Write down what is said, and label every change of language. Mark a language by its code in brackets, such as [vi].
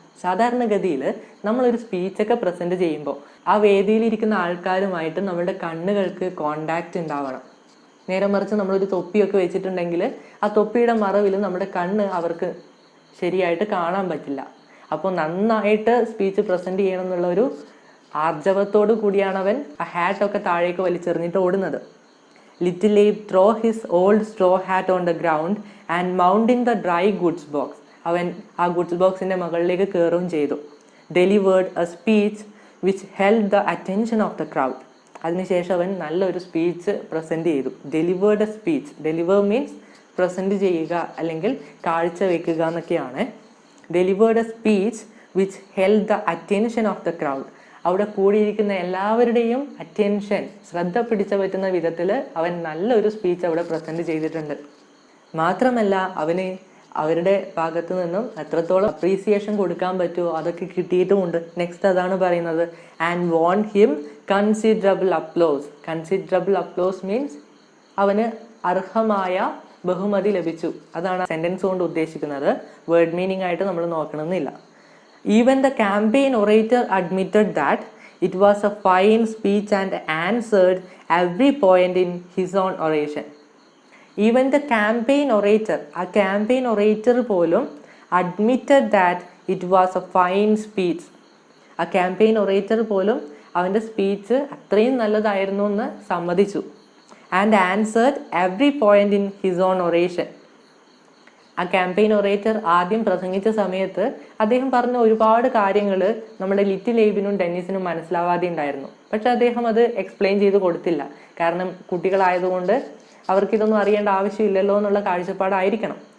[ml] സാധാരണഗതിയിൽ നമ്മളൊരു സ്പീച്ചൊക്കെ പ്രസൻറ്റ് ചെയ്യുമ്പോൾ ആ വേദിയിലിരിക്കുന്ന ആൾക്കാരുമായിട്ട് നമ്മളുടെ കണ്ണുകൾക്ക് കോണ്ടാക്റ്റ് ഉണ്ടാവണം. നേരെ മറിച്ച് നമ്മളൊരു തൊപ്പിയൊക്കെ വെച്ചിട്ടുണ്ടെങ്കിൽ ആ തൊപ്പിയുടെ മറവിൽ നമ്മുടെ കണ്ണ് അവർക്ക് ശരിയായിട്ട് കാണാൻ പറ്റില്ല. അപ്പോൾ നന്നായിട്ട് സ്പീച്ച് പ്രസൻറ്റ് ചെയ്യണം എന്നുള്ള ഒരു ആർജവത്തോടു കൂടിയാണ് അവൻ ആ ഹാറ്റൊക്കെ താഴേക്ക് വലിച്ചെറിഞ്ഞിട്ട് ഓടുന്നത്. [en] Little Abe threw his old straw hat on the ground and mounting the dry goods box. [ml] അവൻ ആ ഗുഡ്സ് ബോക്സിൻ്റെ മുകളിലേക്ക് കയറുകയും ചെയ്തു. [en] Delivered a speech which held the attention of the crowd. [ml] അതിനുശേഷം അവൻ നല്ലൊരു സ്പീച്ച് പ്രസൻറ്റ് ചെയ്തു. [en] Delivered a speech. Deliver means [ml] present ചെയ്യുക അല്ലെങ്കിൽ കാഴ്ച വയ്ക്കുക എന്നൊക്കെയാണ്. [en] Delivered a speech which held the attention of the crowd. [ml] അവിടെ കൂടിയിരിക്കുന്ന എല്ലാവരുടെയും അറ്റൻഷൻ, ശ്രദ്ധ പിടിച്ചു പറ്റുന്ന വിധത്തിൽ അവൻ നല്ലൊരു സ്പീച്ച് അവിടെ പ്രസൻറ്റ് ചെയ്തിട്ടുണ്ട്. മാത്രമല്ല അവന് അവരുടെ ഭാഗത്തു നിന്നും എത്രത്തോളം അപ്രീസിയേഷൻ കൊടുക്കാൻ പറ്റുമോ അതൊക്കെ കിട്ടിയിട്ടുമുണ്ട്. [en] next [ml] അതാണ് പറയുന്നത്, [en] And won him considerable applause. Considerable applause means [ml] അവന് അർഹമായ ബഹുമതി ലഭിച്ചു. അതാണ് സെൻറ്റൻസ് കൊണ്ട് ഉദ്ദേശിക്കുന്നത്. വേർഡ് മീനിങ് ആയിട്ട് നമ്മൾ നോക്കണമെന്നില്ല. [en] Even the campaign orator admitted that it was a fine speech and answered every point in his own oration. Even the campaign orator, a campaign orator പോലും admitted that it was a fine speech. A campaign orator [ml] പോലും അവൻ്റെ speech അത്രയും നല്ലതായിരുന്നു എന്ന് സമ്മതിച്ചു. [en] And answered every point in his own oration. [ml] ആ campaign orator ആദ്യം പ്രസംഗിച്ച സമയത്ത് അദ്ദേഹം പറഞ്ഞ ഒരുപാട് കാര്യങ്ങൾ നമ്മുടെ ലിറ്റിൽ ഏബിനും ഡെന്നിസിനും മനസ്സിലാവാതെ ഉണ്ടായിരുന്നു. പക്ഷെ അദ്ദേഹം അത് എക്സ്പ്ലെയിൻ ചെയ്ത് കൊടുത്തില്ല. കാരണം കുട്ടികളായതുകൊണ്ട് അവർക്കിതൊന്നും അറിയേണ്ട ആവശ്യമില്ലല്ലോ എന്നുള്ള കാഴ്ചപ്പാടായിരിക്കണം.